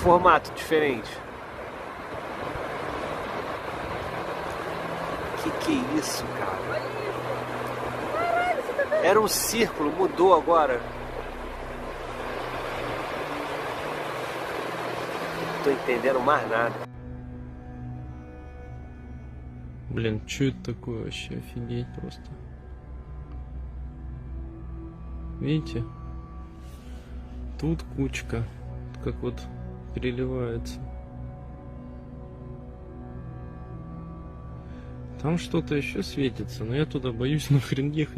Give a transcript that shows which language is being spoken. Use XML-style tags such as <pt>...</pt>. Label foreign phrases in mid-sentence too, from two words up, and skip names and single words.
<pt>Formato diferente. Que é isso, cara? Olha isso. Caralho, você tá vendo? Era um círculo, mudou agora. Não tô entendendo mais nada.</pt> <ru>Блин, что это такое вообще? Офигеть просто. Видите? Тут кучка, как вот переливается. Там что-то еще светится, но я туда боюсь нахрен ехать.</ru>